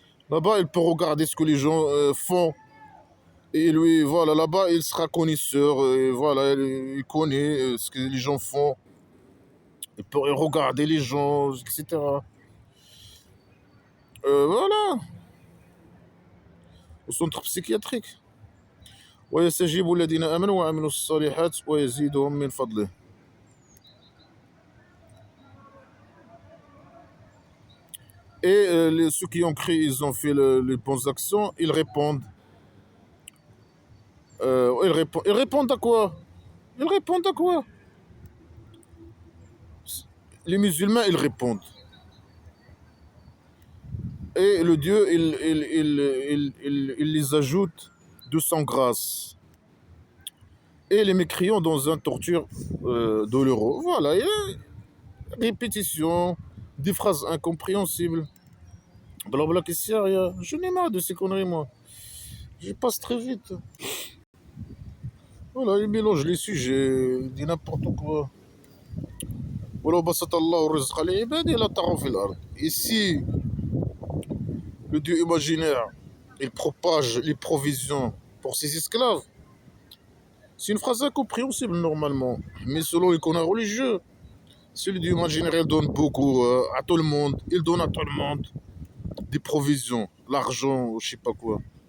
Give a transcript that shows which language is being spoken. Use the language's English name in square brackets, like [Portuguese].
[French] Là-bas, il peut regarder ce que les gens font. Et lui, voilà, là-bas, il sera connaisseur, voilà, il connaît ce que les gens font. Il peut regarder les gens, etc. Voilà, au centre psychiatrique. [Arabic] ويستجيب الذين آمنوا وعملوا الصالحات ويزيدهم من فضله. [French] Et ceux qui ont cru, ils ont fait les bonnes actions, ils répondent. Ils répondent à quoi? Ils répondent à quoi? Les musulmans, ils répondent. Et le Dieu, il les ajoute de son grâce. Et les mécréants dans un torture douloureux. Voilà, et répétition, des phrases incompréhensibles. Blabla qui sert à rien. Je n'ai marre de ces conneries, moi. Je passe très vite. Voilà, il mélange les sujets, il dit n'importe quoi. [Arabic] ولو بسط الله الرزق لعباده لطغوا في الأرض. [French] Et si le Dieu imaginaire, il propage les provisions pour ses esclaves, c'est une phrase incompréhensible normalement. Mais selon les connards religieux, Celui du imaginaire, il donne beaucoup à tout le monde. Il donne à tout le monde des provisions, l'argent, je sais pas quoi.